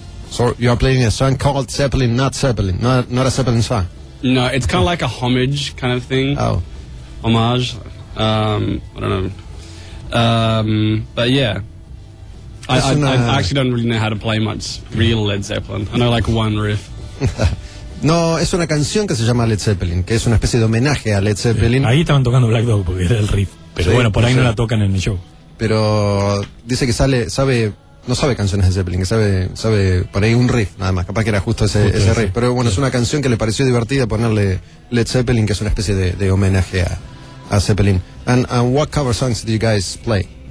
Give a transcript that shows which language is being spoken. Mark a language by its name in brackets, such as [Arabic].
[English] So you're playing a song called Zeppelin, not Zeppelin. Not a Zeppelin song. No, it's kind of like a homage kind of thing. Oh. Homage. I don't know. But yeah. I actually don't really know how to play much real Led Zeppelin. I know like one riff. [Spanish] No, es una canción que se llama Led Zeppelin, que es una especie de homenaje a Led Zeppelin. Ahí estaban tocando Black Dog porque era el riff, pero sí, bueno, por ahí sí. No la tocan en el show. Pero dice que no sabe canciones de Zeppelin, que sabe por ahí un riff, nada más, capaz que era justo ese riff. Pero bueno, sí. Es una canción que le pareció divertida ponerle Led Zeppelin, que es una especie de homenaje a Zeppelin. [English] And what cover songs do you guys play?